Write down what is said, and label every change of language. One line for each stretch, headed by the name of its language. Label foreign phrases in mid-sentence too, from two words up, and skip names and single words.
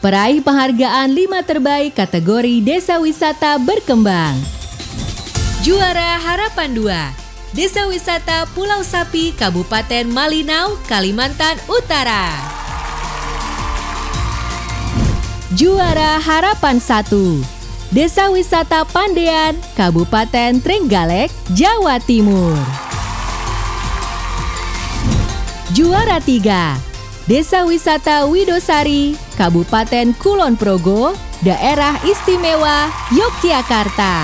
Indonesian: Peraih penghargaan 5 terbaik kategori Desa Wisata Berkembang. Juara Harapan 2, Desa Wisata Pulau Sapi, Kabupaten Malinau, Kalimantan Utara. Juara Harapan 1, Desa Wisata Pandean, Kabupaten Trenggalek, Jawa Timur. Juara 3, Desa Wisata Widosari, Kabupaten Kulon Progo, Daerah Istimewa Yogyakarta.